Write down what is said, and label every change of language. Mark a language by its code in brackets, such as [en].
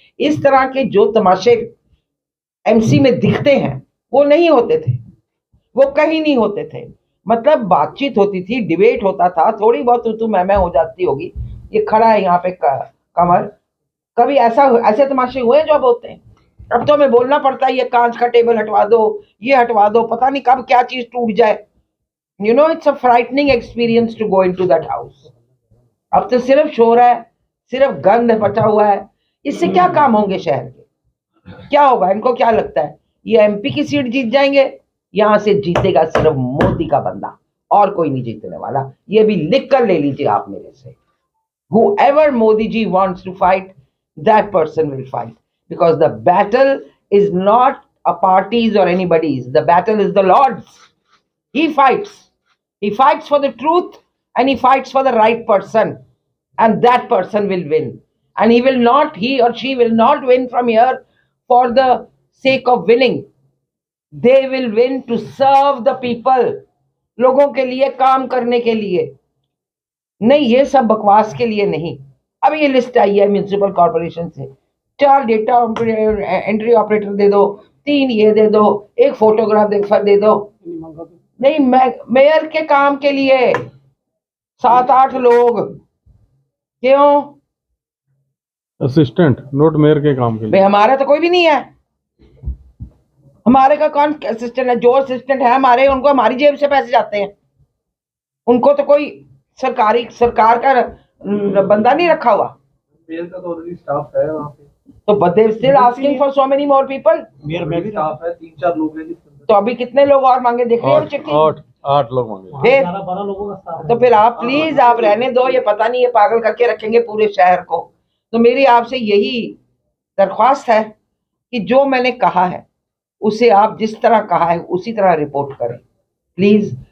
[hi] इस तरह के जो तमाशे एमसी में दिखते हैं वो नहीं होते थे, वो कहीं नहीं होते थे। मतलब बातचीत होती थी, डिबेट होता था, थोड़ी बहुत तू मैं हो जाती होगी। ये खड़ा है यहाँ पे कमर, कभी ऐसे तमाशे हुए जो अब होते हैं। अब तो हमें बोलना पड़ता है ये कांच का टेबल हटवा दो, ये हटवा दो, पता नहीं कब क्या चीज टूट जाए। [en] You know, it's a frightening experience to go into that house. [hi] अब तो सिर्फ शोर है, सिर्फ गंध बचा हुआ है। इससे क्या काम होंगे शहर के? क्या होगा? इनको क्या लगता है ये एमपी की सीट जीत जाएंगे? यहां से जीतेगा सिर्फ मोदी का बंदा, और कोई नहीं जीतने वाला। ये भी लिख कर ले लीजिए आप मेरे से। [en] Whoever Modi ji wants to fight, that person will fight, because the battle is not a party's or anybody's. The battle is the Lord's. He fights. He fights for the truth, and he fights for the right person, and that person will win. And he or she will not win from here for the sake of winning. They will win to serve the people. [hi] लोगों के लिए काम करने के लिए नहीं, ये सब बकवास के लिए नहीं। अब ये लिस्ट आई है म्यूनिसिपल कॉर्पोरेशन से, 4 डेटा एंट्री ऑपरेटर दे दो, 3 ये दे दो, 1 फोटोग्राफर दे दो। नहीं, मेयर के काम के लिए 7-8 लोग, क्यों? असिस्टेंट, नोट मेयर के काम के लिए। हमारा तो कोई भी नहीं है। हमारे का कौन असिस्टेंट है? जो असिस्टेंट है हमारे, उनको हमारी जेब से पैसे जाते हैं। उनको तो कोई सरकार का बंदा नहीं रखा हुआ। मेयर का तो ऑलरेडी स्टाफ है वहाँ पे, [en] तो but they still asking for so many more people। [hi] Mayor में भी स्टाफ है, 3-4 लोग हैं। तो अभी कितने लोग और मांगे देख रहे हो? चिट्ठी 8 लोग मांगे। फिर 12 लोगों का स्टाफ है। तो फिर आप प्लीज आप रहने दो, ये पता नहीं ये पागल करके रखेंगे पूरे शहर को। तो मेरी आपसे यही दरख्वास्त है कि जो मैंने कहा है उसे आप जिस तरह कहा है उसी तरह रिपोर्ट करें प्लीज।